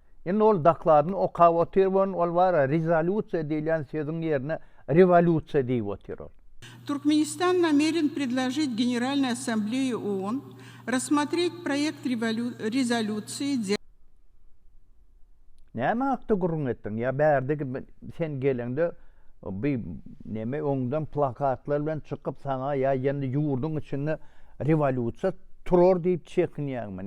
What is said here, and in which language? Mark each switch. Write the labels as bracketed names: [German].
[Turkmen] Indi ol daklaryny okap otyrbon, ol bara rezolýutsiýa diýilen sözüň ýerine revolýutsiýa diýip otyrýar. [Russian] Туркменистан намерен предложить Генеральной Ассамблее ООН рассмотреть проект резолюции. [Turkmen] Näme hakda gurrun etdiň? Ya bärdeki sen geleňde bir näme oňdan plakatlar bilen çykyp saňa ya ýa-da ýurdun içinde revolýusiýa turar diýip çekinýärmi?